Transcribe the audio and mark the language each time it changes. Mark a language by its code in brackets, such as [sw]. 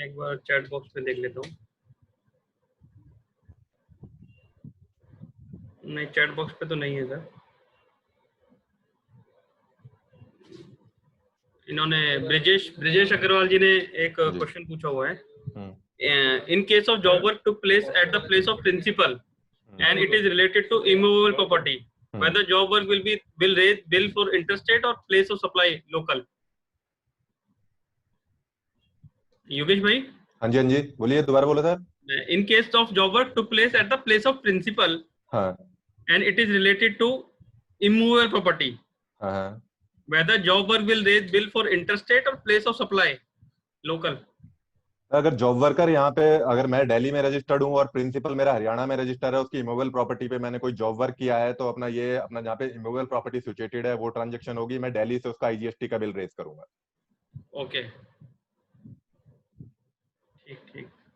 [hi] मैं एक बार chat box में देख लेता हूँ। नहीं, चैट बॉक्स पे तो नहीं है सर। इन्होंने ब्रिजेश अग्रवाल जी ने एक क्वेश्चन पूछा हुआ है। [en] In case of job work took place at the place of principal and it is related to immovable property, whether job work will raise bill for interstate or place of supply local. [hi] Yogesh भाई। हाँ जी बोलिए, दोबारा बोलो sir. [en] In case of job work took place at the place of principal, and it is related to immovable property, whether job work will raise bill for interstate or place of supply local. [hi] अगर job worker यहाँ पे, अगर मैं दिल्ली में registered हूँ और principal मेरा हरियाणा में रजिस्टर है, उसकी इमूवेबल प्रॉपर्टी पे मैंने कोई जॉब वर्क किया है, तो अपना जहाँ पे इमूवेबल प्रॉपर्टी सिचुएटेड है वो ट्रांजैक्शन होगी, मैं दिल्ली से उसका आईजीएसटी का बिल रेज करूंगा। ओके, ठीक।